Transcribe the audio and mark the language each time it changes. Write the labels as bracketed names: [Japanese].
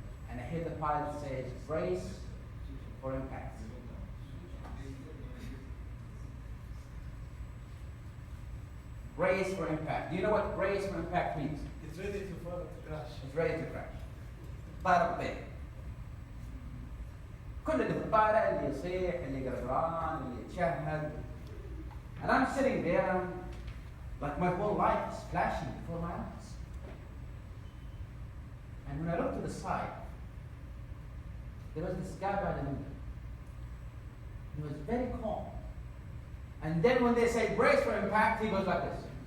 [English] And I hear the pilot say, brace for impact. Brace for impact. Do you know what brace for impact means? It's ready to fall, to crash. It's ready to crash. [Arabic] طار الطير. كل اللي في الطائرة اللي يصيح، اللي قرفان، اللي يتشهد. [English] And I'm sitting there, and like my whole life is flashing before my eyes. And when I look to the side, there was this guy by the window. He was very calm. And then when they say brace for impact, he goes like this.